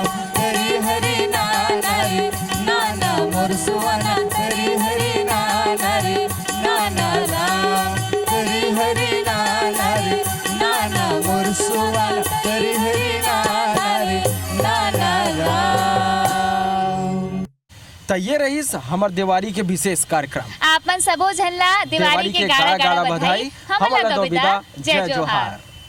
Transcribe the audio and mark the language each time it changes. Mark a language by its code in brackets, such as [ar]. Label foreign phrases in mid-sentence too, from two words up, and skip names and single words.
[hne] हरी हरी नाना रे नाना मोर सुवना हरी हरी नाना रे नाना राम। हरी हरी नाना रे नाना मोर सुवना हरी हरी नाना रे नाना राम। तो ये रही हमार दिवाली के विशेष कार्यक्रम। आपमन सबो झन ला दिवाली के गाड़ा गाड़ा बधाई। हमन ला तो विदा जय जोहार।